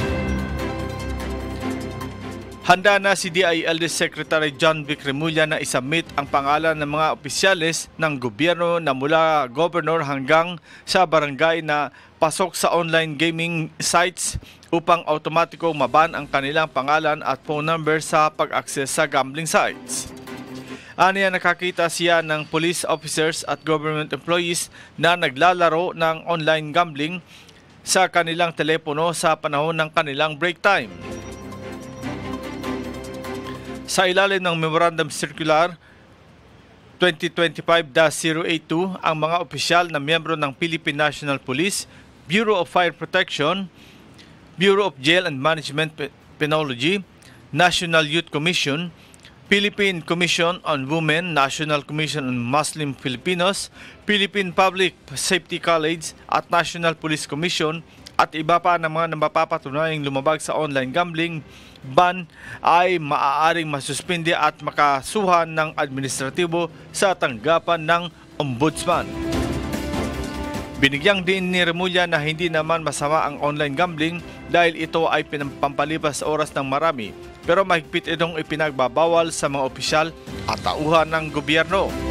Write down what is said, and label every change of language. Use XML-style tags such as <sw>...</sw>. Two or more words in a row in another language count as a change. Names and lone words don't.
<tl>Handa na si DILG Secretary John Vic Remulla na isubmit ang pangalan ng mga opisyales ng gobyerno na mula governor hanggang sa barangay na pasok sa</tl> <en>online gaming sites</en> <tl>upang automatiko maban ang kanilang pangalan at</tl> <en>phone number</en> <tl>sa pag-access sa</tl> <en>gambling sites.</en> <tl>Aniya nakakita siya ng</tl> <en>police officers</en> <tl>at</tl> <en>government employees</en> <tl>na naglalaro ng</tl> <en>online gambling</en> <tl>sa kanilang telepono sa panahon ng kanilang</tl> <en>break time.</en> <tl>Sa ilalim ng Memorandum Circular 2025-082, ang mga opisyal na miyembro ng Philippine National Police, Bureau of Fire Protection, Bureau of Jail and Management Penology, National Youth Commission, Philippine Commission on Women, National Commission on Muslim Filipinos, Philippine Public Safety College at National Police Commission at iba pa ng mga napapatunayang lumabag sa</tl> <en>online gambling ban</en> <tl>ay maaaring masuspindi at makasuhan ng administratibo sa tanggapan ng ombudsman. Binigyang din ni Remulla na hindi naman masama ang</tl> <en>online gambling</en> <tl>dahil ito ay pampalipas sa oras ng marami, pero mahigpit itong ipinagbabawal sa mga opisyal at tauhan ng gobyerno.</tl>